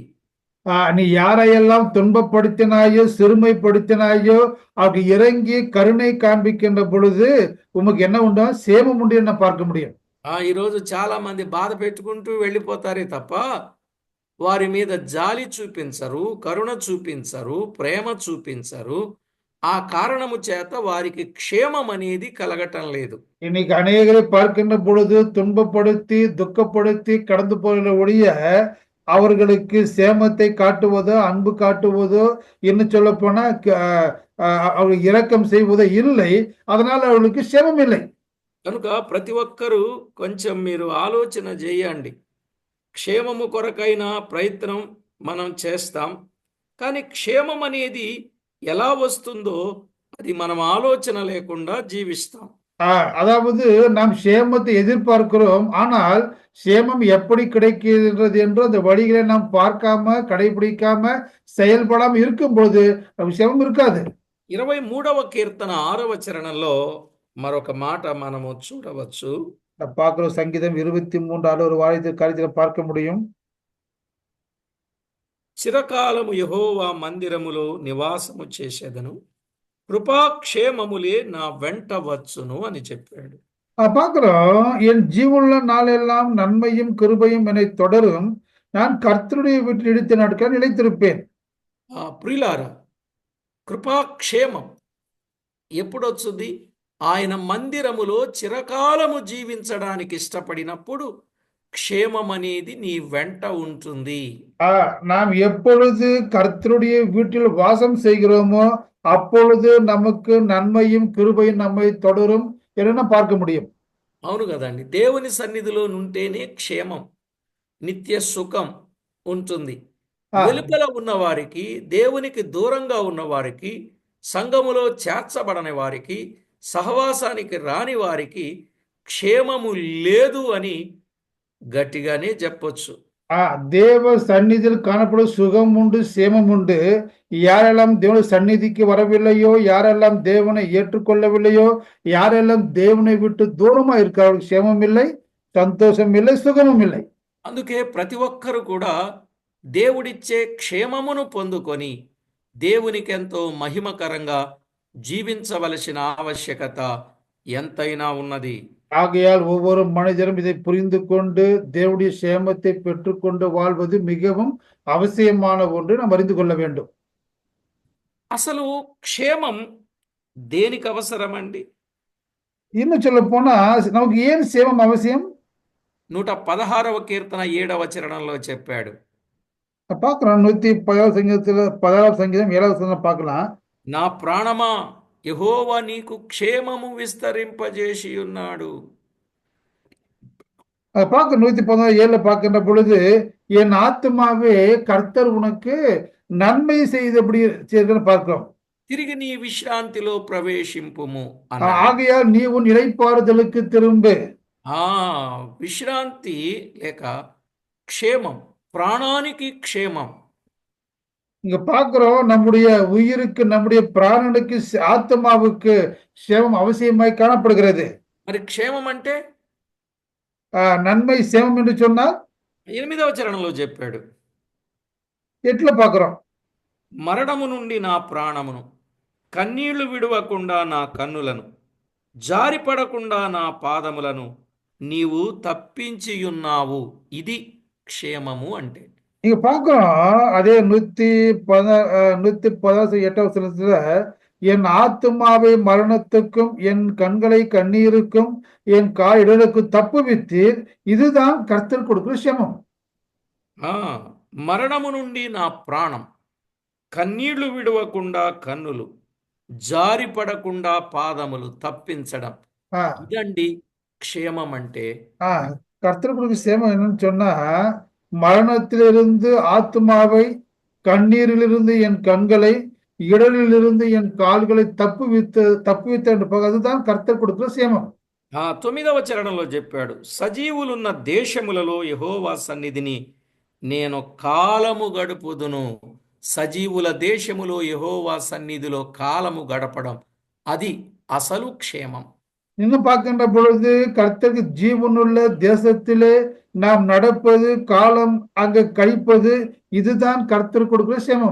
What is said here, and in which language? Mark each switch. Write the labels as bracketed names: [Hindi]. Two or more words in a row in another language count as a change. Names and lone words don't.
[Tamil] நீ யாரையெல்லாம் துன்பப்படுத்தினாயோ சிறுமைப்படுத்தினாயோ அவருக்கு இறங்கி கருணை காண்பிக்கின்ற பொழுது உமக்கு என்ன உண்டா? சேமம் உண்டு என்று பார்க்க முடியும். [Telugu] ఈరోజు చాలా మంది బాధ పెట్టుకుంటూ వెళ్ళిపోతారే తప్ప వారి మీద జాలి చూపించరు, కరుణ చూపించరు, ప్రేమ చూపించరు. ఆ కారణము చేత వారికి క్షేమం అనేది కలగటం లేదు. [Tamil] இன்னைக்கு அநேகரை பார்க்கின்ற பொழுது துன்பப்படுத்தி துக்கப்படுத்தி கடந்து போகிற ஒழிய அவர்களுக்கு சேமத்தை காட்டுவதோ அன்பு காட்டுவதோ இன்னும் சொல்ல போனா அவர் இரக்கம் செய்வதோ இல்லை. அதனால அவர்களுக்கு சேமம் இல்லை. [Telugu] కనుక ప్రతి ఒక్కరూ కొంచెం మీరు ఆలోచన చేయండి. క్షేమము కొరకైన ప్రయత్నం మనం చేస్తాం, కానీ క్షేమం అనేది ఎలా వస్తుందో అది మనం ఆలోచన లేకుండా జీవిస్తాం. [Tamil] அதாவது நாம் சேமத்தை எதிர்பார்க்கிறோம், ஆனால் சேமம் எப்படி கிடைக்கிறது என்று அந்த வழிகளை நாம் பார்க்காம கடைபிடிக்காம செயல்படாம இருக்கும்போது சேமம் இருக்காது. [Telugu] 23వ కీర్తన 6వ చరణంలో మరొక మాట మనము చూడవచ్చు. [Tamil] பார்க்கிறோம். சங்கீதம் 23 ஒரு காரியத்தை பார்க்க முடியும். [Telugu] చిరకాలము యెహోవా మందిరములో నివాసము చేసేదను, కృపాక్షేమములే నా వెంట వచ్చును అని చెప్పాడు. [Tamil] பார்க்கிறோம், என் ஜீவனுள்ள நாளெல்லாம் நன்மையும் கிருபையும் என்னை தொடரும், நான் கர்த்தருடைய வீட்டில் இடித்த நாட்கள் நிலைத்திருப்பேன். [Telugu] ప్రియులారా, కృపాక్షేమం ఎప్పుడొచ్చుది? ఆయన మందిరములో చిరకాలము జీవించడానికి ఇష్టపడినప్పుడు క్షేమం అనేది నీ వెంట ఉంటుంది. [Tamil] நாம் எப்பொழுது கர்த்தருடைய வீட்டில் வாசம் செய்கிறோமோ அப்பொழுது நமக்கு நன்மையும் கிருபையும் நம்மை தொடரும் என நாம் பார்க்க முடியும். [Telugu] అవును కదండి. దేవుని సన్నిధిలో ఉంటేనే క్షేమం, నిత్య సుఖం ఉంటుంది. ఆ, వెలుపల ఉన్నవారికి, దేవునికి దూరంగా ఉన్నవారికి, సంఘములో చేర్చబడని వారికి, సహవాసానికి రాని వారికి క్షేమము లేదు అని గట్టిగానే చెప్పొచ్చు. [Tamil] தேவ சந்நிதியில் காணப்படும் சுகம் உண்டு, சேமம் உண்டு. யாரெல்லாம் தேவனுடைய சந்நிதிக்கு வரவில்லையோ, யாரெல்லாம் தேவனை ஏற்றுக்கொள்ளவில்லையோ, யாரெல்லாம் தேவனை விட்டு தூரமா இருக்கிறார்கள், சேமம் இல்லை, சந்தோஷம் இல்லை, சுகமும் இல்லை. [Telugu] అందుకే ప్రతి ఒక్కరు కూడా దేవుడిచ్చే క్షేమమును పొందుకొని దేవునికెంతో మహిమకరంగా జీవించవలసిన ఆవశ్యకత ఎంతైనా ఉన్నది. [Tamil] ஆகையால் ஒவ்வொரு மனிதரும் இதை புரிந்து கொண்டு தேவனுடைய சேமத்தை பெற்றுக்கொண்டு வாழ்வது மிகவும் அவசியமான ஒன்று நாம் அறிந்து கொள்ள வேண்டும். [Telugu] అసలు క్షేమం దేనికి అవసరమండి? [Tamil] இன்னும் சொல்ல போனா நமக்கு ஏன் சேமம் அவசியம் [Telugu] 116వ కీర్తన 7వ చరణంలో చెప్పాడు, [Tamil] பார்க்கலாம். 116 சங்கீதத்துல 16 சங்கீதம் 7வது வசனம் பார்க்கலாம். [Telugu] నా ప్రాణమా యెహోవా నీకు క్షేమము విస్తరింపజేసి ఉన్నాడు. [Tamil] அதை பார்க்க 116:7 பார்க்கின்ற பொழுது என் ஆத்துமாவே கர்த்தர் உனக்கு நன்மை செய்தபடி செய்தன்னு பார்க்கிறோம். [Telugu] తిరిగి నీ విశ్రాంతిలో ప్రవేశింపుము అన్నాడు. [Tamil] ஆகையால் நீ உன் இளைப்பாறுதலுக்கு திரும்பு. [Telugu] ఆ విశ్రాంతి లేక క్షేమం, ప్రాణానికి క్షేమం. [Tamil] இங்க பார்க்கிறோம், நம்முடைய உயிருக்கு, நம்முடைய பிராணனுக்கு, ஆத்மாவுக்கு சேமம் அவசியமாய் காணப்படுகிறது. [Telugu] మరి క్షేమం అంటే [Tamil] நன்மை சேமம் என்று சொன்னால் [Telugu] 8వ చరణంలో చెప్పాడు, [Tamil] எட்டுல பார்க்கிறோம். [Telugu] మరణము నుండి నా ప్రాణమును, కన్నీళ్లు విడవకుండా నా కన్నులను, జారిపడకుండా నా పాదములను నీవు తప్పించియున్నావు. ఇది క్షేమము అంటే. [Tamil] இங்க பார்க்கிறோம், அதே 116 8வது வசனத்துல என் ஆத்துமாவை மரணத்துக்கும் என் கண்களை கண்ணீருக்கும் என் இடலுக்கும் தப்புவித்தீர். இதுதான் கர்த்தர் கொடுக்கிற சேமம். [Telugu] ఆ మరణము నుండి నా ప్రాణం, కన్నీళ్లు విడవకుండా కన్నులు, జారిపడకుండా పాదములు తప్పించడం, ஆ, ఇదండి క్షేమం అంటే. [Tamil] கர்த்தர் கொடுக்கிற சேமம் என்னன்னு சொன்னா, மரணத்திலிருந்து ஆத்மாவை, கண்ணீரிலிருந்து என் கண்களை, இடலிலிருந்து என் கால்களை தப்புவித்த என்று அதுதான் கர்த்தர் கொடுக்கிற சேமம். [Telugu] 9వ చరణంలో చెప్పాడు, సజీవులున్న దేశములలో యెహోవా సన్నిధిని నేను కాలము గడుపుదును. సజీవుల దేశములో యెహోవా సన్నిధిలో కాలము గడపడం, అది అసలు క్షేమం. [Tamil] இன்னும் பார்க்கின்ற பொழுது கர்த்தருக்கு ஜீவனுள்ள தேசத்திலே நாம் நடப்பது, காலம் அங்க கழிப்பது, இதுதான் கர்த்தர் கொடுக்கிற சேமம்.